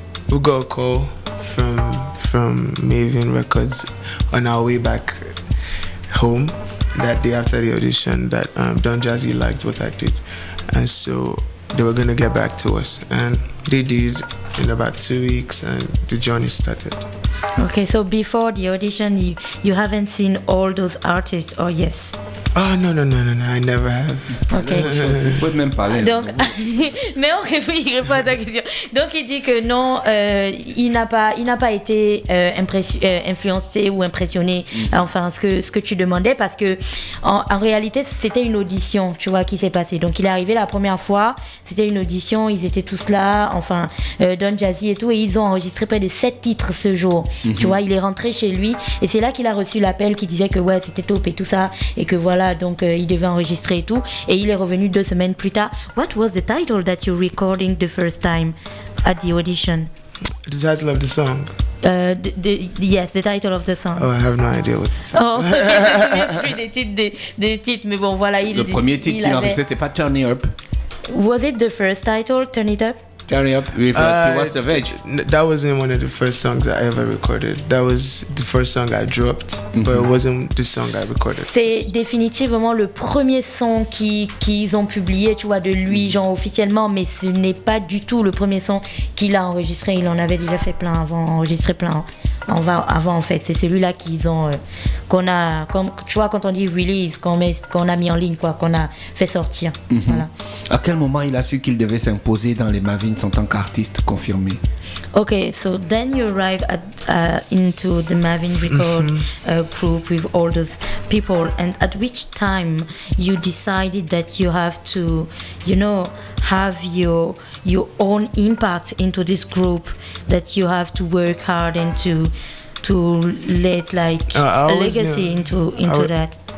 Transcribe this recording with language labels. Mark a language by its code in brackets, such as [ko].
[en] we got a call from Maven Records on our way back home that day after the audition that Don Jazzy liked what I did, and so they were gonna get back to us, and they did in about 2 weeks, and the journey started. Okay, so before the audition, you haven't seen all those artists, or yes? Oh no, I never have. Ok. [fr] Vous pouvez même parler. Donc, mais il répond à ta question. Donc, il dit que non, il n'a pas été influencé ou impressionné, enfin, ce que tu demandais, parce que en réalité, c'était une audition, tu vois, qui s'est passée. Donc, il est arrivé la première fois, c'était une audition, ils étaient tous là, enfin, Don Jazzy et tout, et ils ont enregistré près de 7 titres ce jour. Tu vois, il est rentré chez lui, et c'est là qu'il a reçu l'appel qui disait que ouais, c'était top et tout ça, et que voilà, donc il devait enregistrer et tout, et il est revenu 2 semaines plus tard. [en] What was the title that you're recording the first time at the audition? The title of the song? Yes, the title of the song. Oh, I have no idea what it's. [fr] Oh, je me souviens plus des titres, mais bon, voilà. Le premier titre qu'il a enregistré, c'est pas Turn It Up. [en] Was it the first title, Turn It Up? Turn It Up with Tiwa Savage. That wasn't one of the first songs I ever recorded. That was the first song I dropped, but it wasn't the song I recorded. [fr] C'est définitivement le premier son qu'ils ont publié, tu vois, de lui, genre officiellement, mais ce n'est pas du tout le premier son qu'il a enregistré. Il en avait déjà fait plein avant, enregistré plein avant en fait. C'est celui-là qu'ils ont, qu'on a, comme, tu vois, quand on dit release, qu'on a mis en ligne, quoi, qu'on a fait sortir. Voilà. À quel moment il a su qu'il devait s'imposer dans les Mavins en tant qu'artiste confirmé? [en] Okay, so then you arrive into the Mavin Record group with all those people, and at which time you decided that you have to, you know, have your own impact into this group, that you have to work hard and to let like a legacy into that.